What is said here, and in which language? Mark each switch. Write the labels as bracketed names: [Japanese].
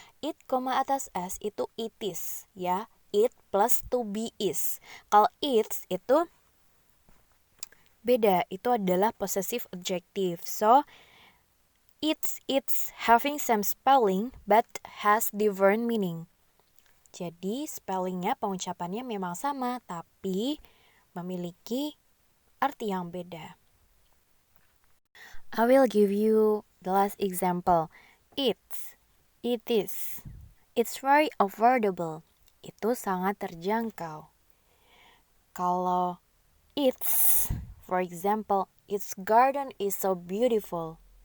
[Indonesian] It, atas s itu it is ya. It plus to be is. Kalau its itu beda. Itu adalah possessive adjective. So [English] It's having same spelling but has different meaning. [Indonesian] Jadi spellingnya, pengucapannya memang sama, tapi memiliki arti yang beda. [English] I will give you the last example. It is. It's very affordable. [Indonesian] Itu sangat terjangkau. [English] Kalau it's, for example, its garden is so beautiful.